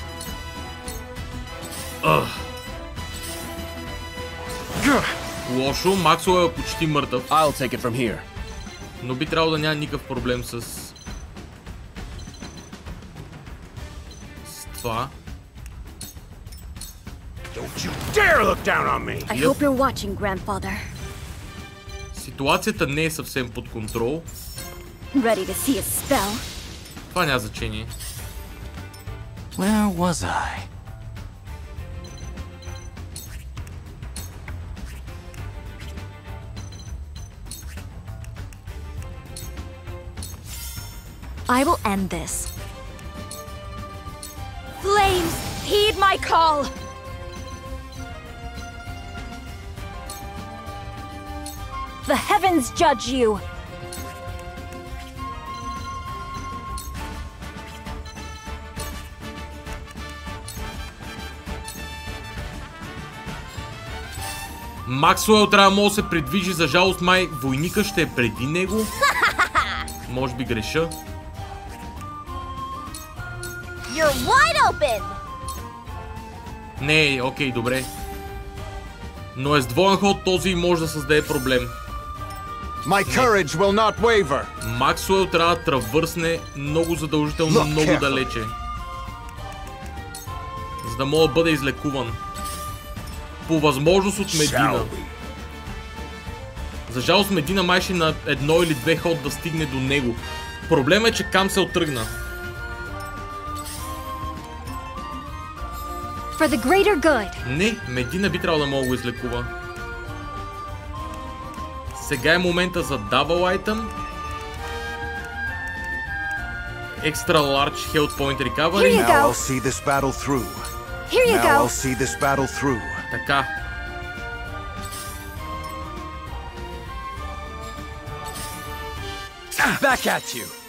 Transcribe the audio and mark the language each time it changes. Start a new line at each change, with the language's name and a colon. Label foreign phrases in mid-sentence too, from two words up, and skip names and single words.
Bulgarian: Лошо, Максуел е почти мъртъв. Но би трябвало да няма никакъв проблем с това.
English: I hope you're watching, grandfather.
Bulgarian: Ситуацията не е съвсем под контрол.
English: Ready to see a spell.
Bulgarian: Това няма значение.
English: Where was I? I will end this. Flames, heed my call! The heavens judge you!
Bulgarian: Максуел трябва да може да се придвижи, за жалост май войника ще е преди него. Може би греша.
English: You're wide open!
Bulgarian: Не, окей, добре. Но е с двоен ход, този може да създаде проблем.
English: My courage will not waver.
Bulgarian: Максуел трябва да травърсне много задължително, много далече. За да мога да бъде излекуван. По възможност от Медина. За жалост Медина май ще на едно или две ход да стигне до него. Проблемът е, че Камсел тръгна.
English: For the greater good.
Bulgarian: Не, Медина би трябвало да мога да го излекува. Сега е момента за Double Item.
English: Extra Large Health Point Recovery. Now I'll see this battle through. Here you Now go. I'll see this battle through.
Bulgarian: Така.
English: Back at you.